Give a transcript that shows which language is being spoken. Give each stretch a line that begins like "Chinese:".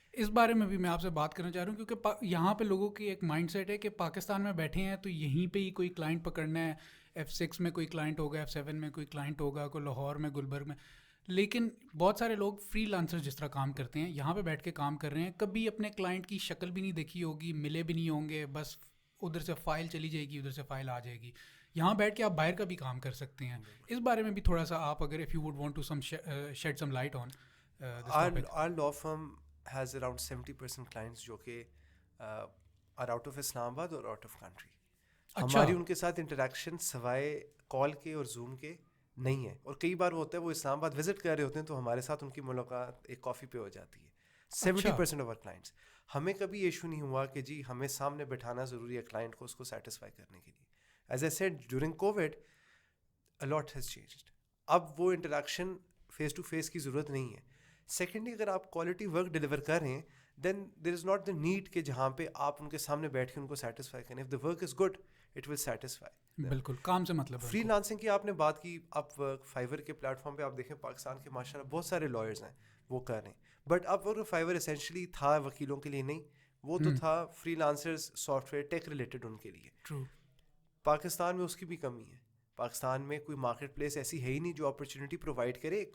Urdu: اس بارے میں بھی میں آپ سے بات کرنا چاہ رہا ہوں, کیونکہ یہاں پہ لوگوں کی ایک مائنڈ سیٹ ہے کہ پاکستان میں بیٹھے ہیں تو یہیں پہ ہی کوئی کلائنٹ پکڑنا ہے, F6 میں کوئی کلائنٹ ہوگا, F7 میں کوئی کلائنٹ ہوگا, کوئی لاہور میں, گلبرگ میں. لیکن بہت سارے لوگ فری لانسر جس طرح کام کرتے ہیں, یہاں پہ بیٹھ کے کام کر رہے ہیں, کبھی اپنے کلائنٹ کی شکل بھی نہیں دیکھی ہوگی, ملے بھی نہیں ہوں گے, بس ادھر سے فائل چلی جائے گی, ادھر سے فائل آ جائے گی. یہاں بیٹھ کے آپ باہر کا بھی کام کر سکتے ہیں. اس بارے میں بھی تھوڑا سا آپ اگر
English: if you would want to shed some light on this topic. Our law firm has around 70% clients
Urdu: جو کہ
English: are out of Islamabad
Urdu: اور
English: out of country.
Urdu: ہماری ان کے ساتھ انٹریکشن سوائے کال کے اور زوم کے نہیں ہے, اور کئی بار ہوتا ہے وہ اسلام آباد وزٹ کر رہے ہوتے ہیں تو ہمارے ساتھ ان کی ملاقات ایک کافی پہ ہو جاتی ہے. 70%
English: Of our clients.
Urdu: ہمیں کبھی ایشو نہیں ہوا کہ جی ہمیں سامنے بٹھانا ضروری ہے کلائنٹ کو, اس کو سیٹسفائی کرنے کے لیے.
English: As a said during COVID a lot has changed.
Urdu: اب وہ انٹریکشن فیس ٹو فیس کی ضرورت نہیں ہے. سیکنڈلی, اگر آپ کوالٹی ورک ڈلیور کر رہے ہیں
English: then there is not the need
Urdu: کہ جہاں پہ آپ ان کے سامنے بیٹھ کے ان کو سیٹسفائی کریں.
English: If the work is good it will satisfy.
Urdu: بالکل, کام سے مطلب. فری لانسنگ کی آپ نے بات کی, آپ فائیور کے پلیٹ فارم پہ آپ دیکھیں پاکستان کے ماشاء اللہ بہت سارے لائرز ہیں وہ کر رہے ہیں, بٹ اب وہ فائیور اسینشلی تھا وکیلوں کے لیے نہیں, وہ تو تھا free lancers, soft where take related ان کے لیے. ٹرو. پاکستان میں اس کی بھی کمی ہے. پاکستان میں کوئی مارکیٹ پلیس ایسی ہے ہی نہیں جو اپرچونیٹی پرووائڈ کرے.